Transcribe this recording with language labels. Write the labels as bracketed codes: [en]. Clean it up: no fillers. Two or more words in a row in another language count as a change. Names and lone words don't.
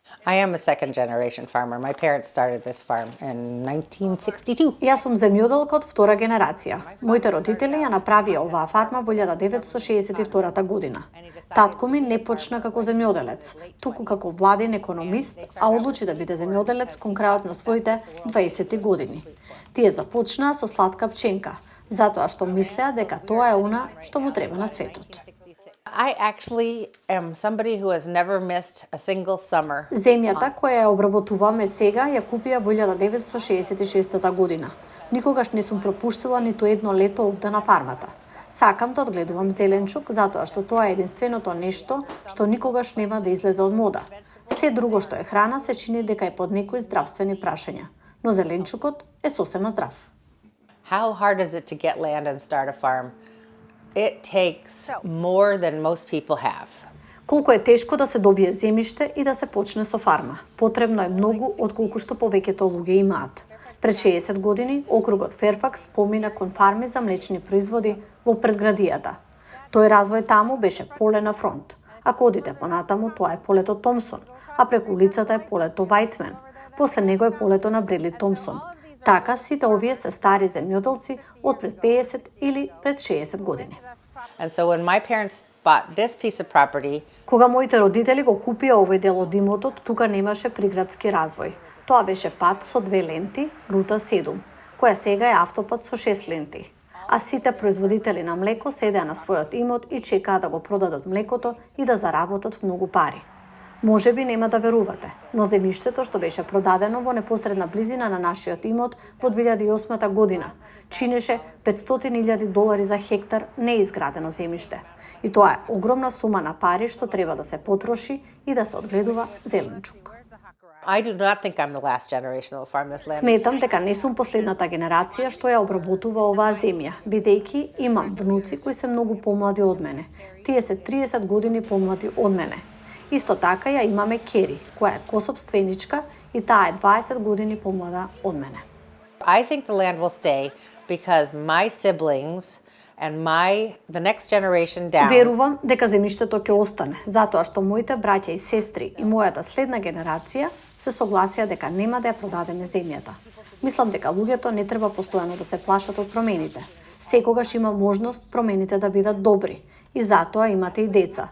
[en] I am a second generation farmer. My parents started this farm in 1962. [mk] Јас сум земјоделка од втора генерација. Моите родители ја направија оваа фарма во 1962 година. Татко ми не почна како земјоделец, туку како владин економист, а одлучи да биде земјоделец кон крајот на своите 20 години. Тие започнаа со сладка пченка, затоа што мислеа дека тоа е она што му треба на светот. [en] I actually am somebody who has never missed a single summer. [mk] Земјата која ја обработуваме сега ја купија во 1966 година. Никогаш не сум пропуштила ниту едно лето овде на фармата. Сакам да одгледувам зеленчук затоа што тоа е единственото нешто што никогаш нема да излезе од мода. Се друго што е храна се чини дека е под некои здравствени прашања, но зеленчукот е сосема здрав. [en] How hard is it to get land and start a farm? It takes more than most people have. [mk] Колку е тешко да се добие земјиште и да се почне со фарма. Потребно е многу отколку што повеќето луѓе имаат. Пред 60 години округот Ферфакс помина кон фарми за млечни производи во предградијата. Тој развој таму беше поле на фронт. Ако одите понатаму, тоа е полето Томсон, а преку улицата е полето Вајтмен. После него е полето на Бредли Томсон. Така сите овие се стари земјоделци од пред 50 или пред 60 години. [en] And so when my parents bought this piece of property, [mk] Кога моите родители го купија овој дел од имотот, тука немаше приградски развој. Тоа беше пат со 2 ленти, рута 7, која сега е автопат со 6 ленти. А сите производители на млеко седеа на својот имот и чекаа да го продадат млекото и да заработат многу пари. Може би нема да верувате, но земјиштето што беше продадено во непосредна близина на нашиот имот во 2008 година чинеше $500,000 за хектар неизградено земјиште. И тоа е огромна сума на пари што треба да се потроши и да се одгледува зеленчук. [en] I do not think I'm the last generation that will farm this land. [mk] Сметам дека не сум последната генерација што ја обработува оваа земја, бидејќи имам внуци кои се многу помлади од мене. Тие се 30 години помлади од мене. Исто така ја имаме Кери, која е косопственичка и таа е 20 години помлада од мене. [en] I think the land will stay because my siblings and the next generation down. [mk] Верувам дека земјиштето ќе остане, затоа што моите браќа и сестри и мојата следна генерација се согласија дека нема да ја продадеме земјата. Мислам дека луѓето не треба постојано да се плашат од промените. Секогаш има можност промените да бидат добри. И затоа имате и деца.